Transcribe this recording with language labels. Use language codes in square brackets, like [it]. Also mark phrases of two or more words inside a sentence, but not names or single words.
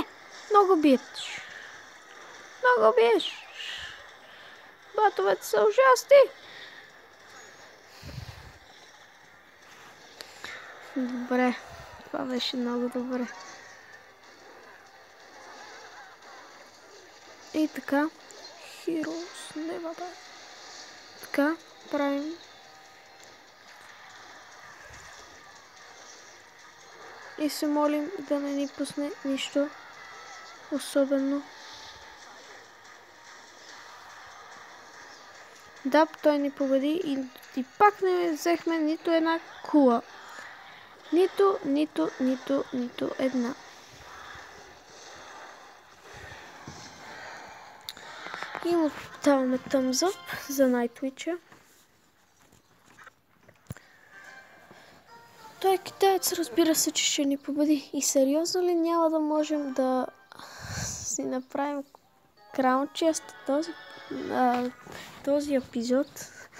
[bg] Много биеш. Много биеш. Батовете са ужасни. Добре. Това беше много добре. И така. [en] Heroes never die. [bg] Така. Правим. И се молим да не ни пусне нищо особено. Да, той ни победи и пак не взехме нито една кула. Нито една. И му даваме [en] thumbs up [bg] за Nightwitch-а. Той китаец, разбира се, че ще ни победи. И сериозно ли няма да можем да си направим Crown Chest този епизод?